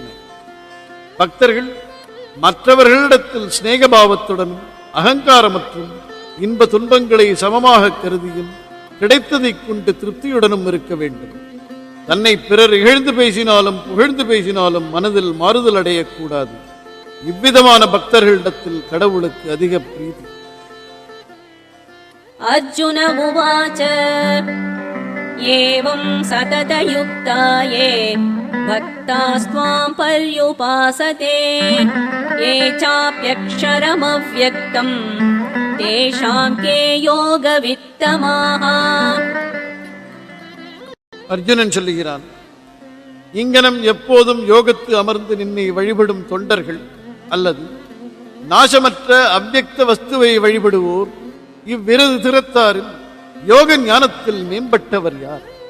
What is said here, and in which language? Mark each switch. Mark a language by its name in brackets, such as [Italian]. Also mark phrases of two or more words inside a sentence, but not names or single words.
[Tamil] பக்தர்கள் மற்றவர்களிடத்தில் சிநேகபாவத்துடனும் அகங்காரமற்றும் இன்ப துன்பங்களை சமமாக கருதியும் கிடைத்ததைக் கொண்டு திருப்தியுடனும் இருக்க வேண்டும். தன்னை பிறர் இகழ்ந்து பேசினாலும் புகழ்ந்து பேசினாலும் மனதில் மாறுதல் அடையக்கூடாது. இவ்விதமான பக்தர்களிடத்தில் கடவுளுக்கு அதிக பிரீதி. [Sanskrit] अर्जुन उवाच एवं सततयुक्ता ये भक्तास्त्वां पर्युपासते ये चाप्यक्षरमव्यक्तं तेषां के योगवित्तमाः. [Tamil] அர்ஜுனன் சொல்லுகிறான், இங்கனம் எப்போதும் யோகத்து அமர்ந்து நின்னை வழிபடும் தொண்டர்கள் அல்லது நாசமற்ற அவ்யக்த வஸ்துவை வழிபடுவோர் இவ்விரது திறத்தாரில் யோக ஞானத்தில் மேம்பட்டவர் யார்?